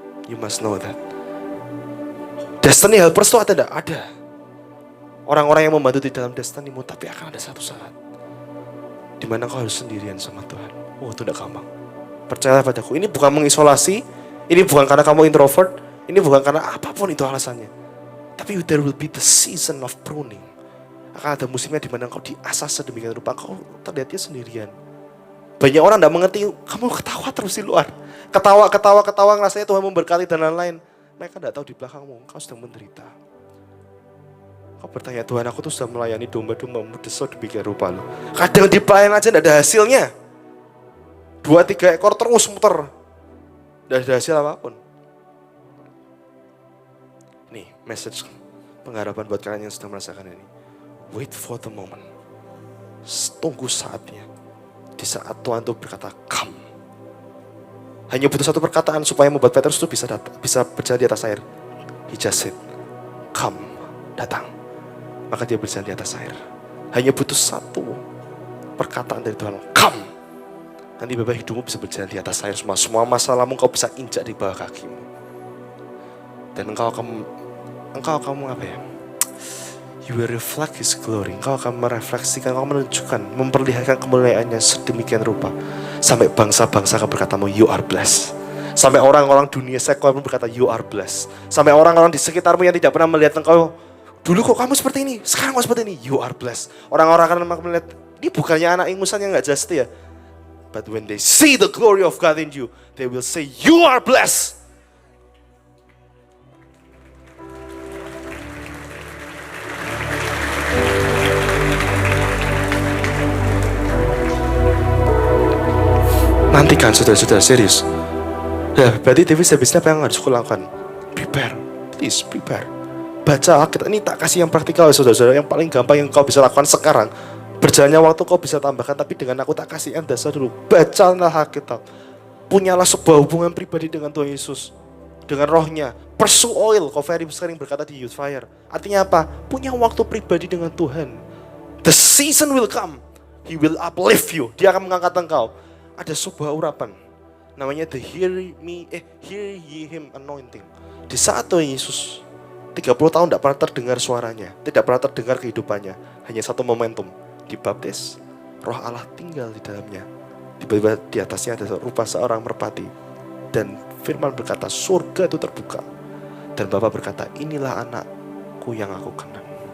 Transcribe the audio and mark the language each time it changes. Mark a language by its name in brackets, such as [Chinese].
[English] You must know that. [Indonesian] Destiny helpers itu ada tidak? Ada. Orang-orang yang membantu di dalam destinimu, tapi akan ada satu saat di mana kau harus sendirian sama Tuhan. Oh, itu tidak gampang. Percayalah padaku, ini bukan mengisolasi, ini bukan karena kamu introvert, ini bukan karena apapun itu alasannya. [English] Tapi there will be the season of pruning. [Indonesian] Akan ada musimnya di mana kau diasah sedemikian rupa, kau terlihatnya sendirian. Banyak orang tidak mengerti, kamu ketawa terus di luar. Ketawa, rasanya Tuhan memberkati dan lain-lain. Mereka tidak tahu di belakangmu, kau sedang menderita. Kau bertanya, Tuhan, aku tuh sudah melayani domba-dombamu sedemikian rupa loh. Kadang di pelayanan aja tidak ada hasilnya. 2-3 ekor terus muter. Tidak ada hasil apapun. Nih, message pengharapan buat kalian yang sedang merasakan ini. [English] Wait for the moment. [Indonesian] Tunggu saatnya. Di saat Tuhan itu berkata, come. Hanya butuh satu perkataan supaya membuat Petrus itu bisa berjalan di atas air. [English] He just said, come, datang. [Indonesian] Maka dia berjalan di atas air. Hanya butuh satu perkataan dari Tuhan, come. Nanti Bapak hidupmu bisa berjalan di atas air semua. Semua masalahmu kau bisa injak di bawah kakimu. Dan engkau akan apa ya? [English] You will reflect His glory. [Indonesian] Engkau akan merefleksikan, engkau menunjukkan, memperlihatkan kemuliaannya sedemikian rupa. Sampai bangsa-bangsa akan berkatamu, [English] you are blessed. [Indonesian] Sampai orang-orang dunia sekuler pun berkata, you are blessed. Sampai orang-orang di sekitarmu yang tidak pernah melihat engkau, dulu kok kamu seperti ini, sekarang kok seperti ini, [English] you are blessed. [Indonesian] Orang-orang akan melihat, ini bukannya anak ingusan yang gak jelas itu ya. [English] But when they see the glory of God in you, they will say, you are blessed. [Indonesian] Jangan saudara-saudara, serius. Ya, berarti Davis habisnya apa yang harus kulakukan? [English] Prepare, please prepare. [Indonesian] Baca Alkitab, ini tak kasih yang praktikal ya saudara-saudara. Yang paling gampang yang kau bisa lakukan sekarang. Berjalannya waktu kau bisa tambahkan, tapi dengan aku tak kasih yang dasar dulu. Bacalah Alkitab. Punyalah sebuah hubungan pribadi dengan Tuhan Yesus. Dengan rohnya. [English] Pursue oil, [Indonesian] kau very sering berkata di Youth Fire. Artinya apa? Punya waktu pribadi dengan Tuhan. [English] The season will come. He will uplift you. [Indonesian] Dia akan mengangkat engkau. Ada sebuah urapan. [English] Namanya the hear ye him anointing. [Indonesian] Di saat Tuhan Yesus 30 tahun tidak pernah terdengar suaranya, tidak pernah terdengar kehidupannya, hanya satu momentum, dibaptis, roh Allah tinggal di dalamnya. Tiba-tiba di atasnya ada rupa seorang merpati, dan firman berkata surga itu terbuka, dan Bapa berkata inilah anakku yang aku kenal.